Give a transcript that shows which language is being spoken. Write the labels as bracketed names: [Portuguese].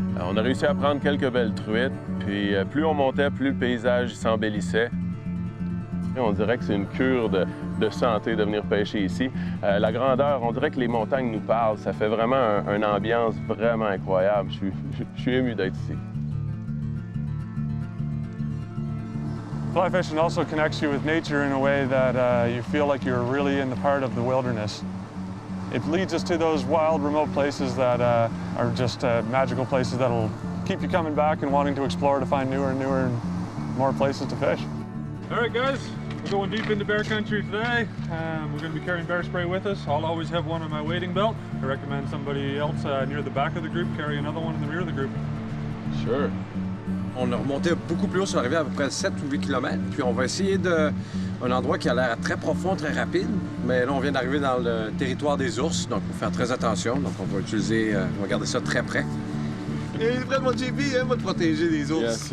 [French] On a réussi à prendre quelques belles truites, puis plus on montait, plus le paysage s'embellissait. On dirait que c'est une cure de santé de venir pêcher ici. La grandeur, on dirait que les montagnes nous parlent. Ça fait vraiment une ambiance vraiment incroyable. Je suis ému d'être ici. [English] Fly fishing also connects you with nature in a way that you feel like you're really in the part of the wilderness. it leads us to those wild, remote places that are just magical places that'll keep you coming back and wanting to explore to find newer and newer and more places to fish. All right, guys, we're going deep into bear country today. We're going to be carrying bear spray with us. I'll always have one on my wading belt. I recommend somebody else near the back of the group carry another one in the rear of the group. Sure. [French] On a remonté beaucoup plus haut sur la rivière, à peu près 7 ou 8 km. Puis on va essayer un endroit qui a l'air très profond, très rapide. Mais là, on vient d'arriver dans le territoire des ours, donc il faut faire très attention. Donc on va on va garder ça très près. Et près de mon JP, hein, va te protéger des ours.